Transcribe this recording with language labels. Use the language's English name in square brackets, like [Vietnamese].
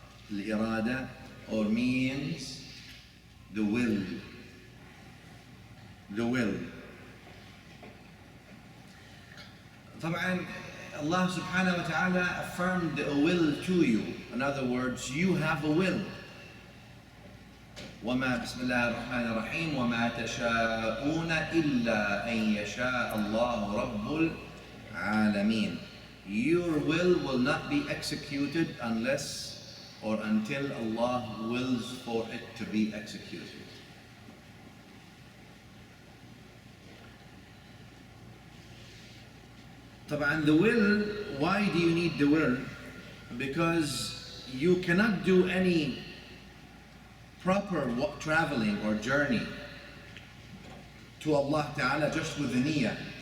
[English] Al-iradah, or means the will. The will. [Arabic] طبعا [English] Allah subhanahu wa ta'ala affirmed a will to you. In other words, you have a will. [Arabic] وما بسم الله الرحمن الرحيم وما تشاءون إلا أن يشاء الله رب العالمين. [English] Your will not be executed unless or until Allah wills for it to be executed. [Arabic] طبعا [English] the will, why do you need the will? Because you cannot do any proper traveling or journey to Allah Ta'ala just with the niyyah.